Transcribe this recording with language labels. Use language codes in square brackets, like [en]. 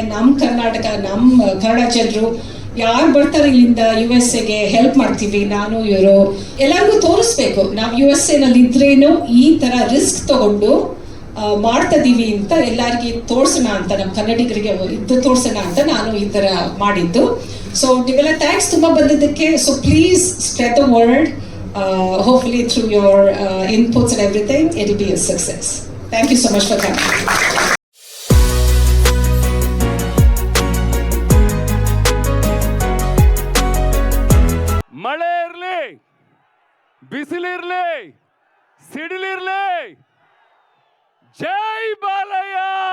[kn] ನಮ್ಮ ಕರ್ನಾಟಕ, ನಮ್ಮ ಕನ್ನಡ ಜನರು ಯಾರು ಬರ್ತಾರೆ ಇಲ್ಲಿಂದ USA ಹೆಲ್ಪ್ ಮಾಡ್ತೀವಿ. ನಾನು ಇವರು ಎಲ್ಲರಿಗೂ ತೋರಿಸ್ಬೇಕು, ನಾವು USA ಇದ್ರೇನು ಈ ಥರ ರಿಸ್ಕ್ ತಗೊಂಡು ಮಾಡ್ತಿದ್ದೀವಿ ಅಂತ ಎಲ್ಲರಿಗೆ ತೋರಿಸೋಣ ಅಂತ, ನಮ್ಮ ಕನ್ನಡಿಗರಿಗೆ ಇದ್ದು ತೋರಿಸೋಣ ಅಂತ ನಾನು ಈ ಥರ ಮಾಡಿದ್ದು. ಸೊ ನೀವೆಲ್ಲ ಥ್ಯಾಂಕ್ಸ್ ತುಂಬ ಬಂದಿದ್ದಕ್ಕೆ. [en] So please spread the word. Hopefully through your inputs and everything, it will be a success. Thank you so much for coming. [kn] ಮಳೆ ಇರಲಿ, ಬಿಸಿಲಿರಲಿ, ಸಿಡಿಲಿರಲಿ, ಜೈ ಬಾಲಯ್ಯ.